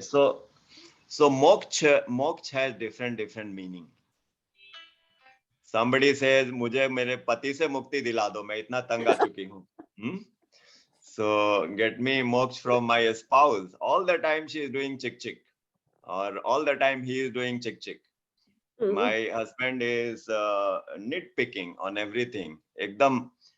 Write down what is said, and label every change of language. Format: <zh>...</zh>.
<en>So moksha has different meaning. Somebody says,</en> <hi>मुझे मेरे पति से मुक्ति दिला दो, मैं इतना तंग आ चुकी हूँ.</hi> <en>So get me moksha from my spouse. All the time she is doing chick, or all the time he is doing chick. My husband is nitpicking on everything.</en> <hi>Ekdam.</hi>